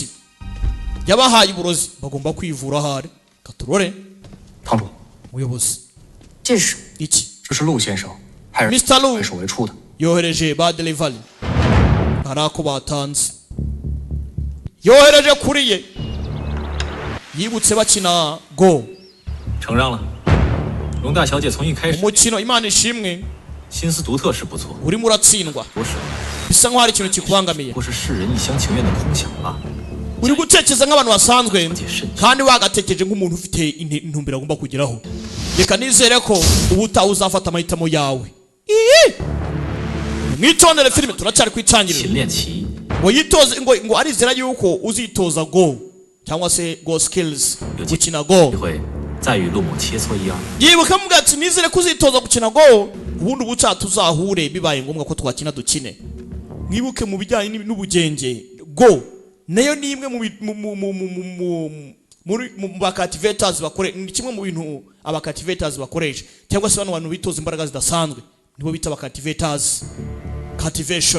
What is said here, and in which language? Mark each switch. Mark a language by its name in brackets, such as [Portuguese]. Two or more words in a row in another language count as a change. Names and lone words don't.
[Kinyarwanda] Yabahaye uburozi bagomba kwivura ahari. Katurore. [Chinese] 堂主， [Kinyarwanda] umuyobozi [Chinese] 这是 [Kinyarwanda] iki [Chinese] 这是陆先生，还是 [Kinyarwanda] Mr. Lu [Chinese] 还是我出的？ [Kinyarwanda] yohereje ba delivery hari ako batanze yohereje kuri ye yibutse bakina go [Chinese] 承让了。容大小姐从一开始 [Kinyarwanda] umukino imana ishimwe [Chinese] 心思独特是不错， [Kinyarwanda] urimo uratsindwa [Chinese] 不是 [Kinyarwanda] bisa nkaho hari ikintu kikubangamiye [Chinese] 不是世人一厢情愿的空想吧？ [Kinyarwanda] uri gutekereza nk'abantu basanzwe kandi wagatekereje nk'umuntu ufite intumbero agomba kugeraho reka nizere ko ubutaha uzafata amahitamo yawe mwitondere filime turacyari ku itangiriro [Chinese] 勤练棋， [Kinyarwanda] ngo yitoze ngo arizera yuko uzitoza go cyangwa se go skills gukina go [Chinese] 一会再与陆某切磋一二。 [Kinyarwanda] yibuka muga ati nizere ko uzitoza gukina go ubundi ubutaha tuzahure bibaye ngombwa ko twakina dukine mwibuke mu bijyanye n'ubugenge go nayo ni imwe mu bakativators bakore ni kimwe mu bintu abakativators bakoresha cyangwa se bano bantu bitoza imbaraga zidasanzwe nibo bita abakativators cultivation